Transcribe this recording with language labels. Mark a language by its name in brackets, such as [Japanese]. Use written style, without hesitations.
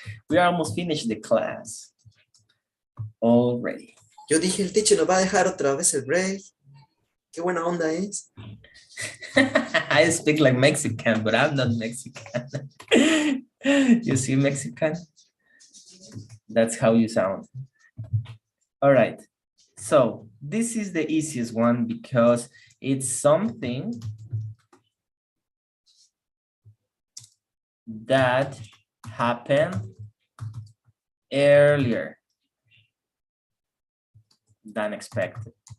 [English] We almost finished the class. Already. [Spanish] yo dije, el teacher nos va a dejar otra vez el break. Qué buena onda es. [English] I speak like Mexican, but I'm not Mexican. You see Mexican? That's how you sound. All right. So this is the easiest one because it's something that happened earlier than expected.